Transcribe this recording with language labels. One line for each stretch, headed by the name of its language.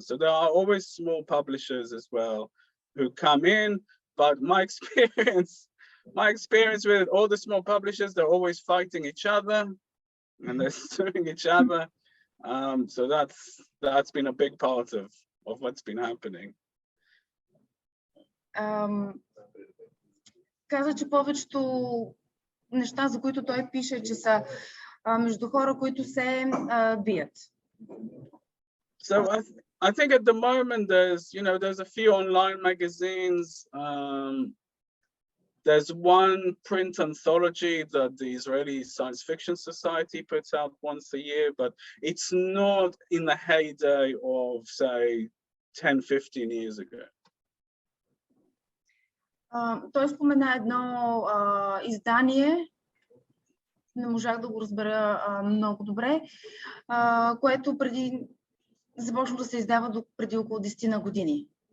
English: So there are always small publishers as well who come in. But my experience with all the small publishers, they're always fighting each other and they're suing each other. So that's been a big part of what's been happening.
Bulgarian: Каза, че повечето неща, за които той пише, че са между хора, които се бият.
English: So I think at the moment there's a few online magazines. There's one print anthology that the Israeli Science Fiction Society puts out once a year, but it's not in the heyday of, say, 10-15 years ago.
Bulgarian: Той спомена едно издание, не можах да го разбера много добре, което започна да се издава преди около 10 на години.